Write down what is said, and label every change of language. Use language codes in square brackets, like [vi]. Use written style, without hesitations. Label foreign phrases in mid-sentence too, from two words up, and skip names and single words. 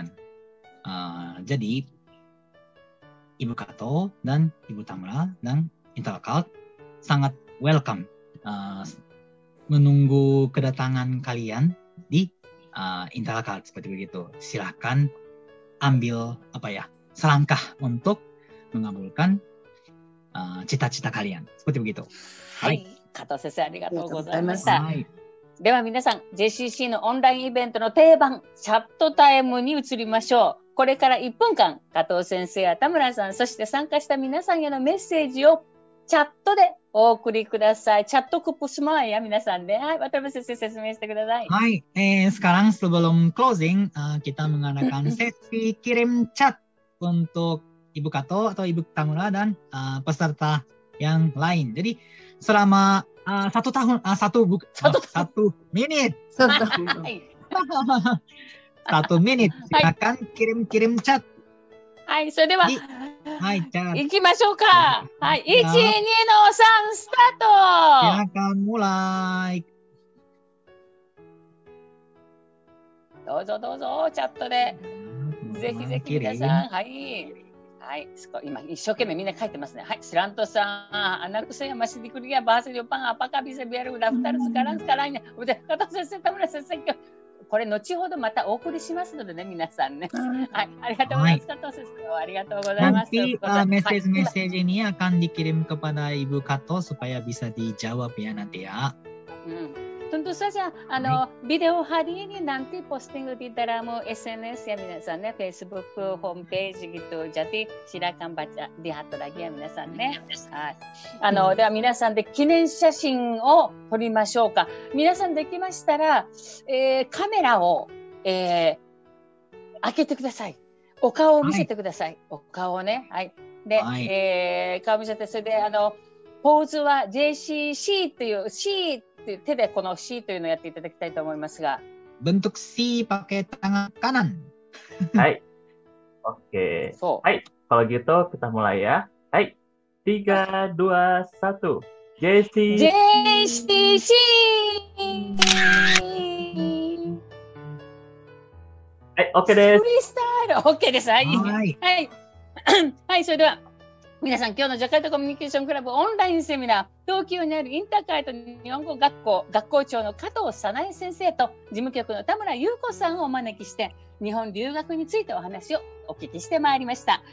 [id] Jadi Ibu Kato dan Ibu Tamura dan Intercult sangat welcome menunggu kedatangan kalian di Intercult seperti begitu. Silahkan ambil selangkah untuk mengabulkan cita-cita kalian seperti begitu. Hai, [ja] Kato Sensei ありがとうございました。では皆さん、JCC のオンラインイベントの定番、チャットタイムに移りましょう。これから1分間、加藤先生や田村さん、そして参加した皆さんへのメッセージをチャットでお送りください。 [id] チャット kupu semua ya [ja] 皆さんで。はい、渡辺先生説明してください。はい [id] 、sekarang sebelum closing, kita mengadakan sesi kirim chat untuk Ibu Kato atau Ibu Tamura dan peserta yang lain. Jadi selama 1 menit. 1 menit. Silakan kirim chat. [ja] はい、それでは、はい、じゃあ行きましょうか。はい、1、2の3スタート。 [id] silakan mulai。 [ja] どうぞどうぞ、チャットで。ぜひぜひ皆さん、はい。はい、今一生懸命みんな書いてますね。 [id] はい、スラントさん、anak saya masih di kuliah bahasa Jepang, apakah bisa biar daftar sekarang nya。udah、 [ja] 加藤先生、田村先生、これ後ほどまたお送りしますのでね、皆さんね。はい、ありがとうございます。加藤先生、ありがとうございます。 [id] Nanti message ini akan dikirim kepada Ibu Kato supaya bisa dijawab ya nanti ya. Tentu saja, video hari ini nanti posting di dalam SNS ya [ja] 皆さんね、 [id] Facebook ホームページ gitu. Jadi silakan baca, lihat lagi ya [ja] 皆さんね。はい。では皆さんで記念写真を撮りましょうか。皆さんできましたら、カメラを、開けてください。お顔を見せてください。お顔をね。はい。で、顔見せて、それでポーズは JCC という C手でこの C というのをやっていただきたいと思いますが。 [id] bentuk C pakai tangan kanan. はい。Oke. はい。kalau gitu kita mulai ya. [ja] はい。3, 2, 1. JCC. はい、OK です。フリースタイル OK です。はい。はい。はい。はい、それでは。皆さん、今日のジャカルタコミュニケーションクラブオンラインセミナー、東京にあるインターカイト日本語学校学校長の加藤早苗先生と事務局の田村優子さんをお招きして、日本留学についてお話をお聞きしてまいりました。